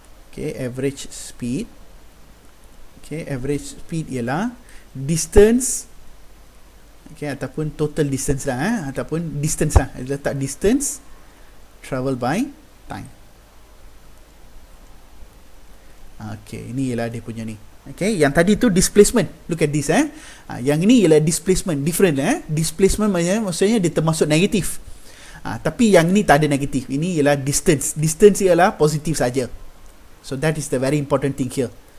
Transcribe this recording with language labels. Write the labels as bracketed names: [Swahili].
[English] Okay, average speed. Okay, average speed ialah distance, okay, [Malay] ataupun total distance lah, ataupun distance lah. Letak [English] distance travel by time. [Malay] Okay, ini ialah dia punya ni. Okay, yang tadi tu displacement. [English] Look at this [Malay] yang ini ialah displacement, different Displacement maksudnya dia termasuk negatif. Tapi yang ni tak ada negatif. Ini ialah distance. Distance ialah positif saja. [English] So that is the very important thing here.